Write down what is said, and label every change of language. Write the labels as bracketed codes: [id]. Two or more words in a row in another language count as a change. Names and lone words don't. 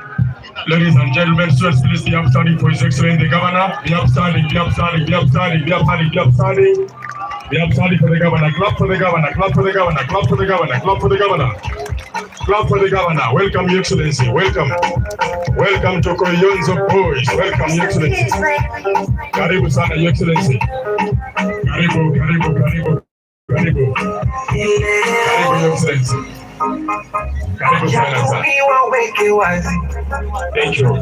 [en] Ladies and gentlemen, students, please be upstanding for His Excellency the Governor. Be upstanding, be upstanding, be upstanding, be upstanding, be upstanding. Be upstanding for the Governor. Clap for the Governor, clap for the Governor, clap for the Governor, clap for the Governor. Clap for the Governor. Welcome, Your Excellency. Welcome. Welcome to Koyonzo boys. Welcome, Your Excellency. [sw] Karibu sana, [en] Your Excellency. [sw] Karibu, karibu, karibu, karibu. [en] Karibu, Your Excellency. [sw] Karibu sana sana. [en] Thank you.